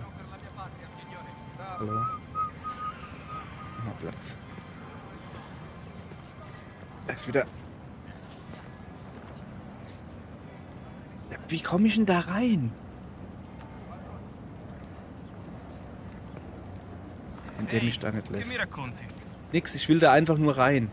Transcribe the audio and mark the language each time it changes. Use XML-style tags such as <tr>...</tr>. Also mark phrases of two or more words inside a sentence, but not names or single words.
<de>Hallo? Mal Platz. Da ist wieder... Ja, wie komme ich denn da rein? Wenn der mich da nicht</de> <it>Che</it> <de>lässt.</de> <it>mi racconti?</it> <de>Nix, ich will da einfach nur rein.</de>